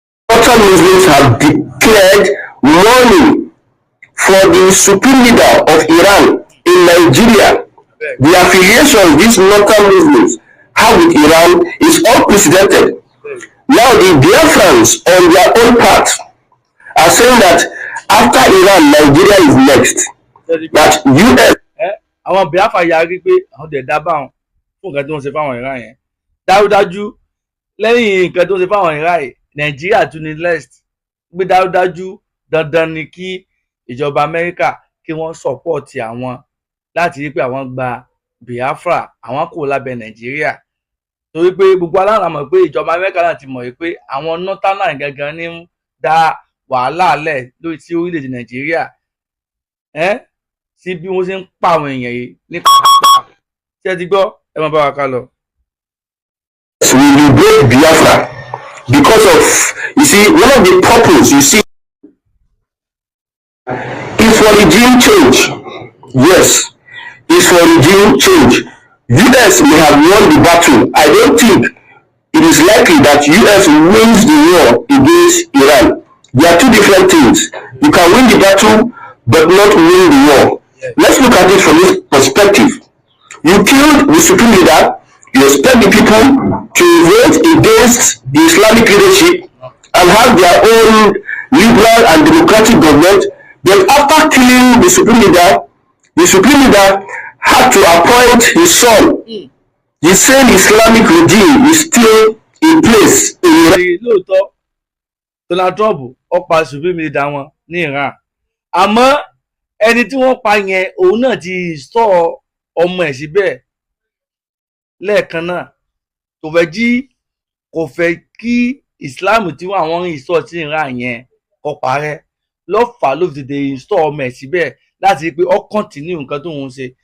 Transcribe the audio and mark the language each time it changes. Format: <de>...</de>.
<en>Northern Muslims have declared mourning for the supreme leader of Iran in Nigeria. The affiliation these northern Muslims have with Iran is unprecedented. Now the Biafrans on their own part are saying that after Iran, Nigeria is next. That US.</en> <yo>Àwọn Biafra yarí pé àwọn dẹ̀ dábàá wọn fún nǹkan tí wọ́n ṣe fáwọn ìran yẹn. Dájúdájú lẹ́yìn nǹkan tó ṣe fáwọn ìran yìí Nàìjíríà tún ní next. Gbé dájúdájú dandan ni kí ìjọba Amẹ́ríkà kí wọ́n sọ̀pọ̀tì àwọn láti rí pé àwọn gba Biafra àwọn kò lábẹ́ Nàìjíríà. Torí pé gbogbo alára mọ̀ pé ìjọba Amẹ́ríkà náà ti mọ̀ pé àwọn northern gangan ní ń dá wàhálà lẹ̀ lórí sí orílẹ̀-èdè Nàìjíríà sí bí wọ́n ṣe ń pa àwọn èèyàn yìí ní pàápàá. Ṣé ẹ ti gbọ́? Ẹ máa bá wa ká lọ.</yo> <en>We will break Biafra because of, you see, one of the purpose, you see, is for regime change. Yes, is for regime change. US may have won the battle. I don't think it is likely that US wins the war against Iran. There are two different things. You can win the battle, but not win the war. Let's look at it from this perspective. You killed the supreme leader. You expect the people to vote against the Islamic leadership and have their own liberal and democratic government. But after killing the supreme leader had to appoint his son. The same Islamic regime is still in place in Iran.</en> <yo>Lóòótọ́ Donald Trump ó pa</yo> <en>supreme leader</en> <yo>wọn ní Iran. Àmọ́ ẹni tí wọ́n pa yẹn òun náà ti sọ ọmọ ẹ̀ síbẹ̀ lẹ́ẹ̀kan náà kò fẹ́ kí Islam tí àwọn ìsọ̀ sí Iran yẹn kó parẹ́ lọ́fà ló fi tètè sọ ọmọ ẹ̀ síbẹ̀ láti rí pé ó kọ́ntínú nǹkan tó ń ṣe.</yo>